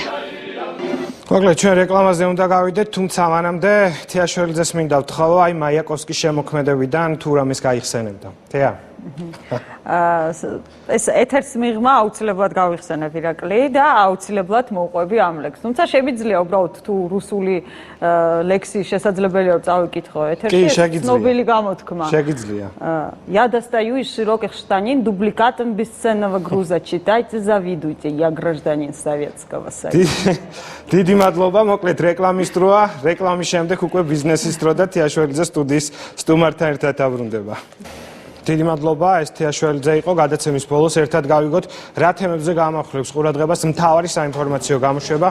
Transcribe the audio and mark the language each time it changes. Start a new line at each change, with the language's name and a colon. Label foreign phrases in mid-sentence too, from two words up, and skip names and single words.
Georgian: მოკლედ ჩვენ რეკლამაზე უნდა გავიდეთ, თუმცა მანამდე თეაშველიძეს მინდა ვთხოვო, აი მაიაკოვსკის შემოქმედებიდან თუ რამეს გაიხსენებდა. თეა. ეს ეთერს მიღმა აუცილებლად გავიხსენებ ირაკლი და აუცილებლად მოვყვები ამ ლექსს. თუმცა შეიძლება უბრალოდ თუ რუსული ლექსი შესაძლებელია რომ წავიკითხო ეთერში, ცნობილი გამოთქმა. შეგიძლია.
Russian: Я достаю из широких штанин дубликатом бесценного груза читайте, завидуйте, я гражданин Советского Союза.
Georgian: დიდი მადლობა, მოკლედ რეკლამის დროა, რეკლამის შემდეგ უკვე ბიზნესის დრო და თეაშველიძე სტუდიის სტუმართან ერთად დაბრუნდება. დიდი მადლობა, ეს თეაშველიძე იყო, გადაცემის ბოლოს ერთად გავიგოთ, რა თემებზე გამახვილებს ყურადღებას მთავარი საინფორმაციო გამოშვება.